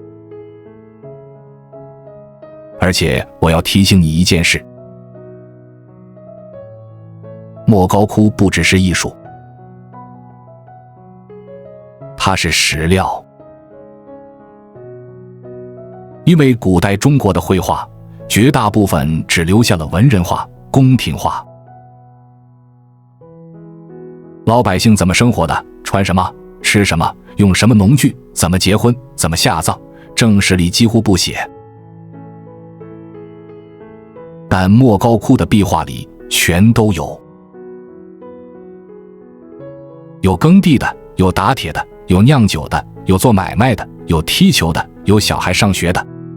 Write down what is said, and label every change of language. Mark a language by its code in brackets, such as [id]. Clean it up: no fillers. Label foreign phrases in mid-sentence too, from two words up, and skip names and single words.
[zh] 而且我要提醒你一件事，莫高窟不只是藝術，它是史料。因為古代中國的繪畫絕大部分只留下了文人畫、宮廷畫。老百姓怎麼生活的，穿什麼，吃什麼，用什麼農具，怎麼結婚，怎麼下葬，正史裡幾乎不寫。但莫高窟的壁畫裡全都有，有耕地的，有打鐵的，有釀酒的，有做買賣的，有踢球的，有小孩上學的。